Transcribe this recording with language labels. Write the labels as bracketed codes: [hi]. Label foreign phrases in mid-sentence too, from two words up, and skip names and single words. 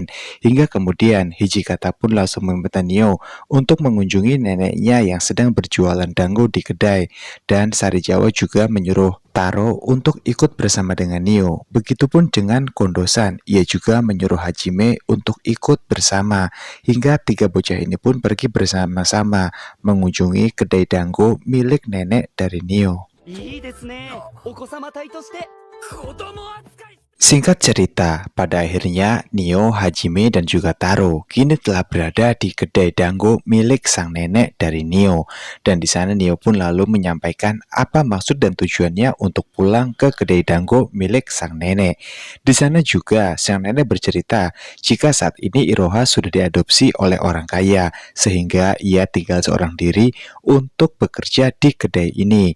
[id] Hingga kemudian Hijikata pun langsung meminta Neo untuk mengunjungi neneknya yang sedang berjualan dango di kedai, dan Sari Jawa juga menyuruh Taro untuk ikut bersama dengan Neo. Begitupun dengan Kondo-san, ia juga menyuruh Hajime untuk ikut bersama, hingga tiga bocah ini pun pergi bersama-sama mengunjungi kedai dango milik nenek dari Neo. [ja] いいですね。お子様隊として。子供扱い。 [id] Singkat cerita, pada akhirnya Nio, Hajime, dan juga Taro kini telah berada di kedai dango milik sang nenek dari Nio. Dan di sana Nio pun lalu menyampaikan apa maksud dan tujuannya untuk pulang ke kedai dango milik sang nenek. Di sana juga sang nenek bercerita jika saat ini Iroha sudah diadopsi oleh orang kaya, sehingga ia tinggal seorang diri untuk bekerja di kedai ini.